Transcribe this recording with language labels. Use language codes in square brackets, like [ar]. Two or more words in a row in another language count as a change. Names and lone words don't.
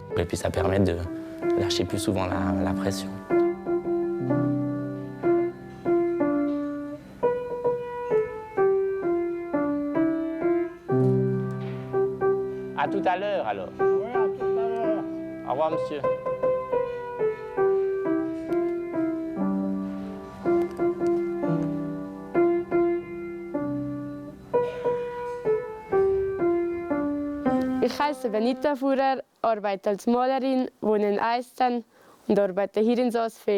[fr] Et puis ça permet de lâcher plus souvent la pression. À tout à l'heure alors. Oui, à tout à l'heure. Au revoir monsieur. [de] Ich heiße Benita Fuhrer, arbeite als Malerin, wohne in Eisten und arbeite hier in Saas-Fee.